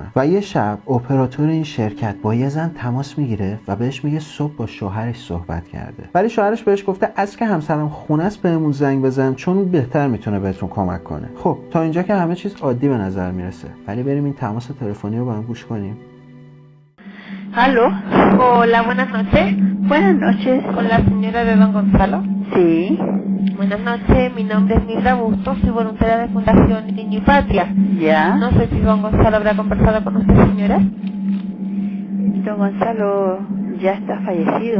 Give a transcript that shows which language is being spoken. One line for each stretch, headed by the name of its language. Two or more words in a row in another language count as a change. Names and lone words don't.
Persian: و یه شب اپراتور این شرکت با یه زن تماس میگیره و بهش میگه صبح با شوهرش صحبت کرده، ولی شوهرش بهش گفته از که همسرم خونه است بهمون زنگ بزن چون بهتر میتونه بهتون کمک کنه. خب تا اینجا که همه چیز عادی به نظر میرسه، ولی بریم این تماس تلفنی رو با هم گوش کنیم.
Spanish: ¿Aló? Hola, buenas noches. Buenas noches. Con la señora de Don Gonzalo. Sí. Buenas noches, mi nombre es Mildra Bustos, soy voluntaria de Fundación Niño y Patria. Ya. No sé si Don Gonzalo habrá conversado con usted, señora. Don Gonzalo ya está fallecido.